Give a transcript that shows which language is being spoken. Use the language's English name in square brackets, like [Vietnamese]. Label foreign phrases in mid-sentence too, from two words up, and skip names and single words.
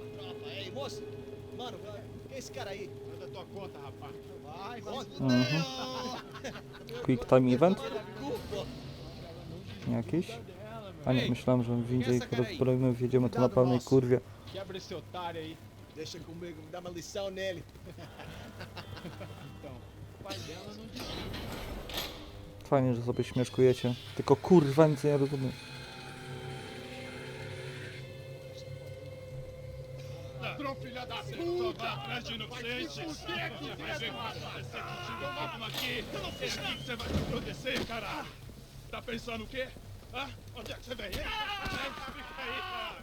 [Portuguese] Ei, moço. Mano, quem é esse cara aí? Manda tua conta, rapaz. Vai. [English] Quick time event? [Polish] Jakiś? A nie, myślałem, że w windzie ich rozbroimy, wjedziemy tu na pełnej kurwie. [Portuguese] Quebra esse otário aí. Deixa comigo, me dá uma lição nele. [Polish] Fajnie, że sobie śmieszkujecie. Tylko kurwa nic nie rozumiem. [Portuguese] Ladrão, filha da puta! Vai atrás de inocente! Vai ver o que vai acontecer contigo. Vamos aqui! Eu não fiz nada! Você vai me proteger, cara! Tá pensando o quê? Hã? Onde é que você vem? Fica aí, cara!